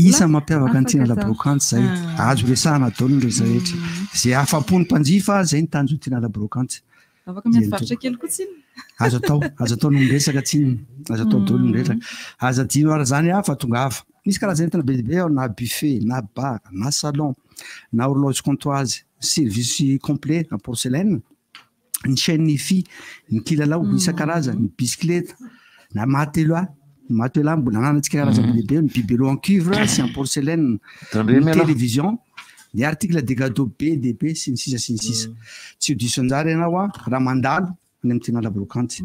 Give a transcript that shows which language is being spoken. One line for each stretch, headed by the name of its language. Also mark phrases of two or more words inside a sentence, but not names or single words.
Malagasy: Isa mampiavaka ny Tinala Brocante zay azo resahana daholo ny rehetrarehetra. Izay afapo ny mpanjifa zay ny tanjo Tinala Brocante. Afaka miadivaritra kely koa tsiny. Azo atao no miresaka tsiny. Azo atao daholo no miresaka. Azo adino ara zany fa tongava. Misy karazana entana bebe ao na buffet, na bar, na salon, na
French: horloge comptoise, service complet en porcelaine,
Malagasy: ny
French: chaîne fi,
Malagasy: ny kilalao isan-karazany, ny bicyclette, na mateloa mbola ananantsika karazana bebe, ny
French: bibelot en cuivre
Malagasy: sy
French: en porcelaine,
Malagasy: ny télévision, ny
French: article de gâteau
Malagasy: be dehibe sy ny sisa. Tsy diso anjara ianao raha mandalo ny amin'ny Tinala Brocante.